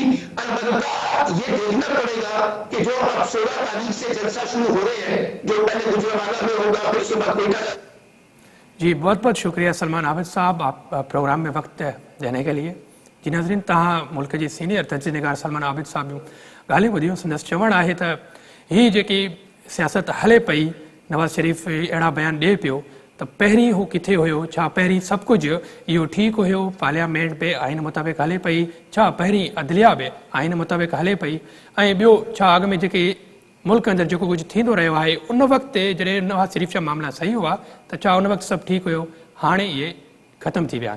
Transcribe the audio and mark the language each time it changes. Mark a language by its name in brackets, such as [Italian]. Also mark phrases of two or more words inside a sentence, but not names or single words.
[Urdu] البتہ یہ دیکھنا پڑے گا کہ جو اب 16 تاریخ سے جلسہ شروع ہو رہے ہیں، جو پہلے گجرانوالہ میں ہوگا، پھر اس کے بعد کوئٹہ. جی بہت بہت شکریہ سلمان عابد صاحب، آپ پروگرام میں وقت دینے کے لیے. [Sindhi] جی ناظرین، تہاں ملک جی سینئر تجزیہ نگار سلمان عابد صاحب ॻाल्हियूं ॿुधियूं. संदसि चवणु आहे त हीअ जेकी सियासत हले पई, नवाज़ शरीफ़ अहिड़ा बयान ॾिए पियो त पहिरीं हू किथे हुयो, छा पहिरीं सभु कुझु इहो ठीकु हुयो, पार्लियामेंट बि आइन मुताबिक़ हले पई, छा पहिरीं अदलिया बि आइन मुताबिक़ हले पई, ऐं ॿियो छा अॻ में जेके मुल्क अंदरि जेको कुझु थींदो रहियो आहे उन वक़्तु जॾहिं नवाज़ शरीफ़ जा मामला सही हुआ त छा उन वक़्तु सभु ठीकु हुयो, हाणे इहे ख़तमु थी विया आहिनि.